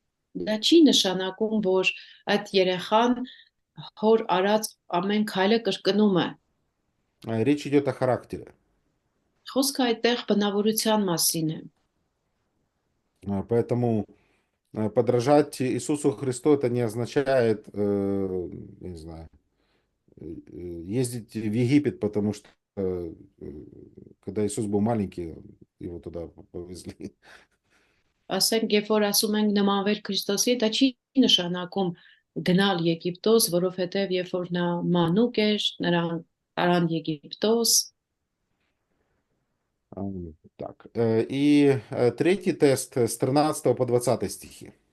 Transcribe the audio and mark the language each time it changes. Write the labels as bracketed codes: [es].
[hy] Դա չի նշանակում, որ այդ երեխան հոր արած ամեն քայլը կրկնում է։ [ru] Речь идет о характере. [hy] Խոսքը այդտեղ բնավորության մասին է։ [ru] Поэтому подражать Иисусу Христу это не означает, не знаю, ездить в Египет, потому что когда Иисус был маленький, его туда повезли. [hy] Ասենք, երբ որ ասում ենք նմանվեր Քրիստոսի, դա չի նշանակում գնալ Եգիպտոս, որովհետև երբ որ նա մանուկ էր, նրան տարան Եգիպտոս։ [ru] Так. И третий тест с 13 по 20 стихи.